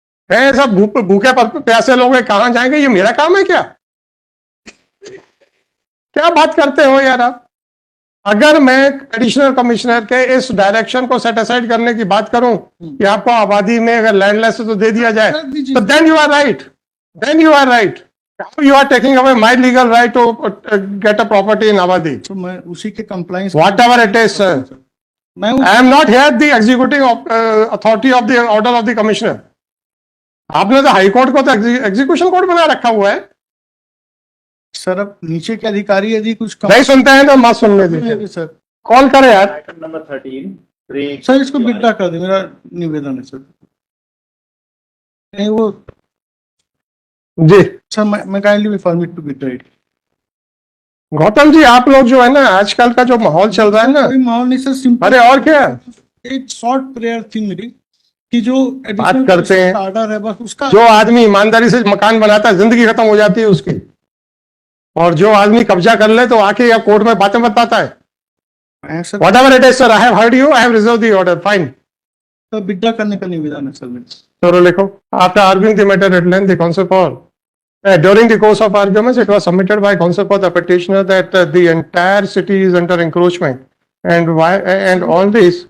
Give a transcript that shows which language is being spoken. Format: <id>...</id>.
<hi>है सब भूखे प्यासे लोग कहां जाएंगे? ये मेरा काम है क्या? क्या बात करते हो यार आप? अगर मैं एडिशनल कमिश्नर के इस डायरेक्शन को सेट असाइड करने की बात करूं कि आपको आबादी में अगर लैंडलेस है तो दे दिया जाए, तो</hi> <en>Then you are right. You are taking away my legal right to get a property in abadi.</en> <hi>तो मैं उसी के compliance,</hi> <en>Whatever it is, sir. I am not here the executing authority of the order of the commissioner.</en> <hi>आपने तो high court को तो execution court बना रखा हुआ है सर। अब नीचे के अधिकारी यदि कुछ नहीं सुनते हैं तो मत सुनने दीजिए सर। कॉल करें यार। आइटम नंबर 13 सर इसको विड्रॉ कर दे, मेरा निवेदन है सर। नहीं वो जी</hi> <en>Sir, मैं kindly permit to withdraw it.</en> <hi>Gautam ji, आप लोग जो है ना, आजकल का जो माहौल चल रहा है ना, कोई माहौल नहीं सर, सिंपल। अरे और क्या, एक शॉर्ट प्रेयर थी मेरी कि जो बात करते हैं, ऑर्डर है बस उसका। जो आदमी ईमानदारी से मकान बनाता है, जिंदगी खत्म हो जाती है उसकी, और जो आदमी कब्जा कर ले तो आके या कोर्ट में बातें बताता है।</hi> <en>Whatever it is, sir, I have heard you, I have reserved the order, fine.</en> <hi>तो विड्रॉ करने का निवेदन है सर मेरा। चलो लिखो।</hi> <en>After arguing the matter at length, the counsel for during the course of arguments, it was submitted by counsel for the petitioner that the entire city is under encroachment and all this।</en>